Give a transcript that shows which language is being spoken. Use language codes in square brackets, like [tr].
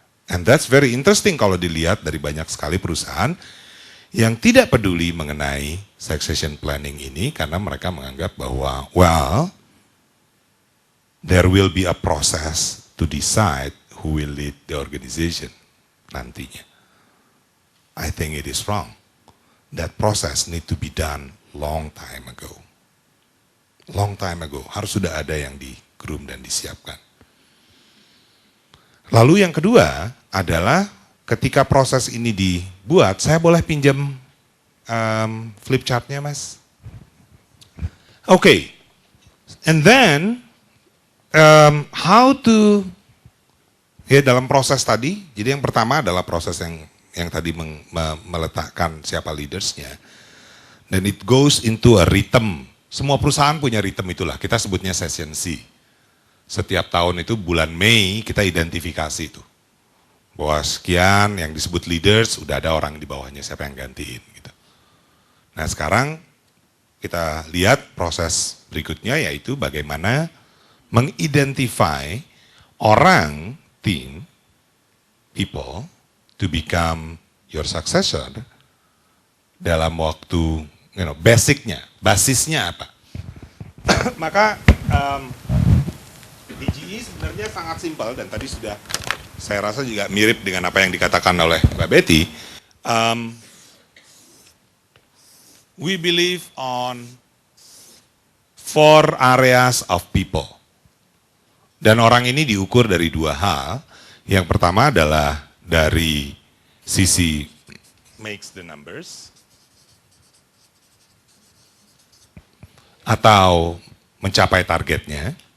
[en] And that's very interesting [id] kalau dilihat dari banyak sekali perusahaan yang tidak peduli mengenai succession planning ini karena mereka menganggap bahwa, [en] well, there will be a process to decide who will lead the organization [id] nantinya. [en] I think it is wrong. That process need to be done long time ago. Long time ago. [id] Harus sudah ada yang di-groom dan disiapkan. Lalu yang kedua adalah ketika proses ini dibuat, saya boleh pinjam flip chartnya, Mas? Okay. [en] And then, how to, [id] ya dalam proses tadi, jadi yang pertama adalah proses yang tadi meletakkan siapa leadersnya. [en] Dan it goes into a rhythm. [id] Semua perusahaan punya rhythm itulah, kita sebutnya session C. Setiap tahun itu bulan Mei kita identifikasi itu. Bahwa sekian yang disebut leaders, udah ada orang di bawahnya, siapa yang gantiin gitu. Nah sekarang kita lihat proses berikutnya yaitu bagaimana mengidentify orang, [en] team, people to become your successor [id] dalam waktu, basisnya apa. Maka di GE sebenarnya sangat simpel dan tadi sudah saya rasa juga mirip dengan apa yang dikatakan oleh Mbak Betty. [en] We believe on 4 areas of people. [id] Dan orang ini diukur dari 2 hal. Yang pertama adalah dari sisi [en] makes the numbers [id] atau mencapai targetnya.